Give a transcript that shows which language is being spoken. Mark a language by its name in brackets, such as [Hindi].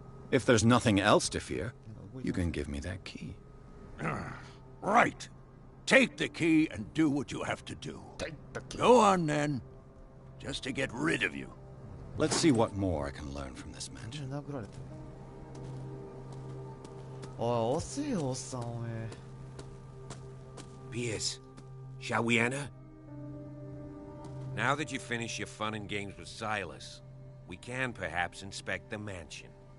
[English] If there's nothing else to fear, you can give me that key. Right. Take the key and do what you have to do. Go on, then. Just to get rid of you. Let's see what more I can learn from this mansion. [Japanese] 殴られた。おい、遅いよ、おっさん、おめえ。 [English] Pierce, shall we enter? Now that you finish your fun and games with Silas, we can perhaps inspect the mansion.